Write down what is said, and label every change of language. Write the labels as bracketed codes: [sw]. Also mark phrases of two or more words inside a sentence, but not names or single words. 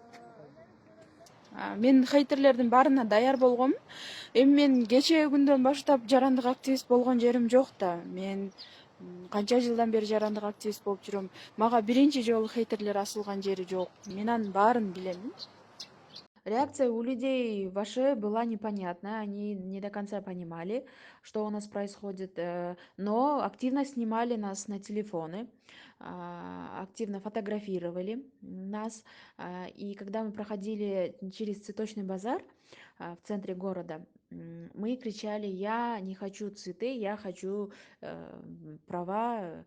[ky] Мен хейтерлердин баарына даяр болгом. Эми мен кечээ күндөн баштап жарандык активист болгон жерим жок да. Мен канча жылдан бери жарандык активист болуп жүрөм. Мага биринчи жолу хейтерлер асылган жери жок. Мен анын баарын билем. [ru] Реакция у людей вашей была непонятная, они не до конца понимали, что у нас происходит, но активно снимали нас на телефоны, активно фотографировали нас. И когда мы проходили через цветочный базар в центре города, мы кричали: «Я не хочу цветы, я хочу права».